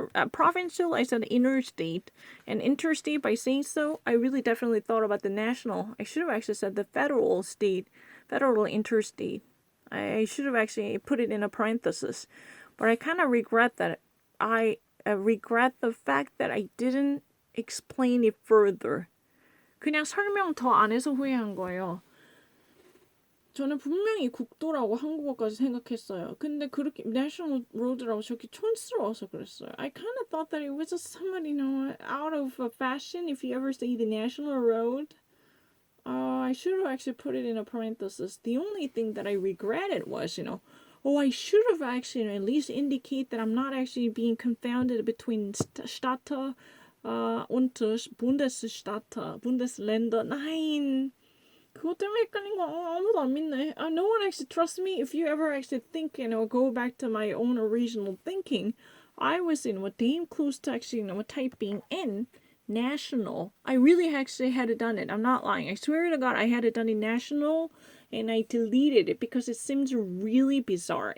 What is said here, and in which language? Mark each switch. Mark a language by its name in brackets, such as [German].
[English] Provincial, I said interstate. And interstate, by saying so, I really definitely thought about the national. I should have actually said the federal state. Federal interstate. I should have actually put it in a parenthesis. But I kind of regret that. I regret the fact that I didn't explain it further. [Korean] 그냥 설명 더 안 해서 후회한 거예요. 저는 분명히 국도라고 한국어까지 생각했어요. 근데 그렇게 [English] national road [Korean] 라고 저렇게 촌스러워서 그랬어요. [English] I kind of thought that it was just somebody, out of fashion if you ever say the national road. I should have actually put it in a parenthesis. The only thing that I regretted was, I should have actually at least indicate that I'm not actually being confounded between [German] Stadt und Bundesstadt, Bundesländer. Nein. [Korean] 그것 때문에 헷갈린 거 아무도 안 믿네. [English] No one actually trusts me. If you ever actually think, go back to my own original thinking, I was damn close to actually, typing in national. I really actually had done it. I'm not lying. I swear to God, I had it done in national, and I deleted it because it seems really bizarre.